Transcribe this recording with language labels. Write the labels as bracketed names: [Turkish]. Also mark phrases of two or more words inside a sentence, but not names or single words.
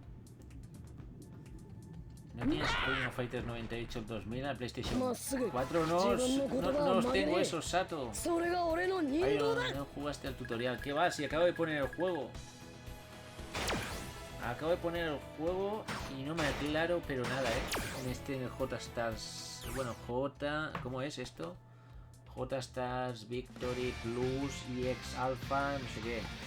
[Spanish] ¿No tienes Final Fighter 98 el 2000 al PlayStation 4? No os tengo esos, Sato. [Japanese] それが俺の人 [Spanish] Ay, [Japanese] 道だ [Spanish] no jugaste al tutorial. ¿Qué va? Si acabo de poner el juego. Acabo de poner el juego y no me aclaro, pero nada, En este en el J-Stars. Bueno, ¿cómo es esto? J-Stars, Victory, Plus, EX Alpha, no sé qué.